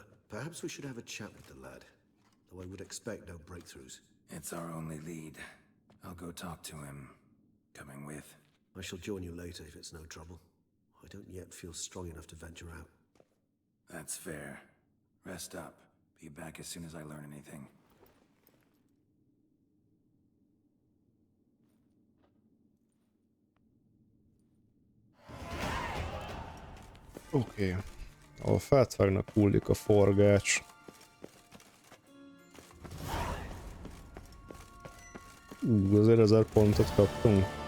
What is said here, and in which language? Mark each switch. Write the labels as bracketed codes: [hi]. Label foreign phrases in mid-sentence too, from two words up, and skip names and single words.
[en] Perhaps we should have a chat with the lad. Though I would expect no breakthroughs. It's our only lead. I'll go talk to him. Coming with. I shall join you later if it's no trouble. I don't yet feel strong enough to venture out. That's fair. Rest up. Be back as soon as I learn anything. [hu] Oké. Ahol fát vágnak, hullik a forgács. Azért 1000 pontot kaptunk.